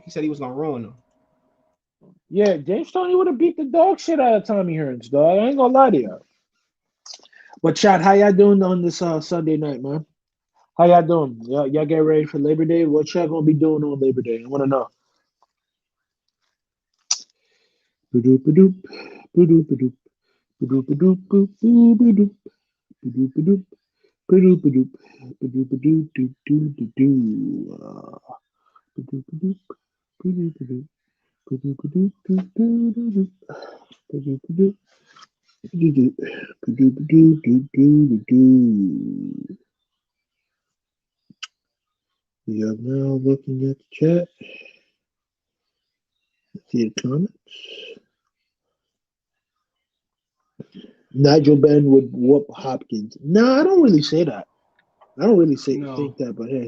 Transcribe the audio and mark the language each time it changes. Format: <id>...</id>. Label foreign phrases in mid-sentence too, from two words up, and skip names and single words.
<en>He said he was gonna ruin him. Yeah, James Toney would have beat the dog shit out of Tommy Hearns, dog. I ain't gonna lie to you. But chat, how y'all doing on this Sunday night, man? How y'all doing? Y'all get ready for Labor Day? What y'all gonna be doing on Labor Day? I wanna know. Ba-doop-a-doop, ba-doop-a-doop, ba-doop-a-doop, ba-doop-a-doop, ba-doop-a-doop, ba-doop-a-doop, ba-doop-a-doop-doo-doo-doo-doo. Ba-doop-a-doop, ba-doop-a-doop, ba-doop-a-doop-doo-doo-doo-doo. Ba-doop-a-doop, ba-doop-a-doop, ba-doop-a-doop-doo-doo-doo. We are now looking at the chat. See the comments. Nigel Benn would whoop Hopkins. No, I don't really say that. I don't really think that, but hey.</en>